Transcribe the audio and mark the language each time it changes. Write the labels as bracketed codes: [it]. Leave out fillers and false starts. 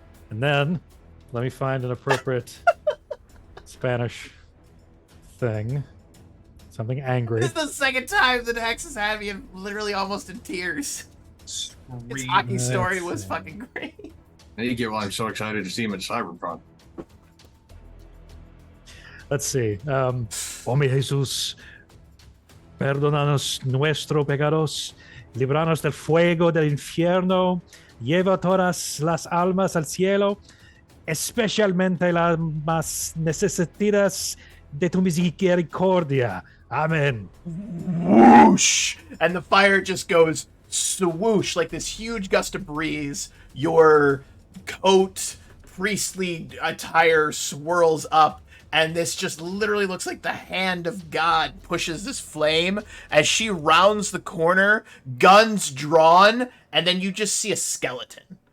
[en] And then let me find an appropriate Spanish thing. Something angry. This is the second time that Hex has had me literally almost in tears. His hockey Let's story was see. fucking great. Now you get why I'm so excited to see him at Cyberpunk. Let's see. [es] Oh mi Jesús, perdónanos nuestros pecados, líbranos del fuego del infierno, lleva todas las almas al cielo, especialmente las más necesitadas de tu misericordia. [en] Amen. Whoosh! And the fire just goes swoosh like this huge gust of breeze. Your coat, priestly attire swirls up, and this just literally looks like the hand of God pushes this flame as she rounds the corner, guns drawn, and then you just see a skeleton.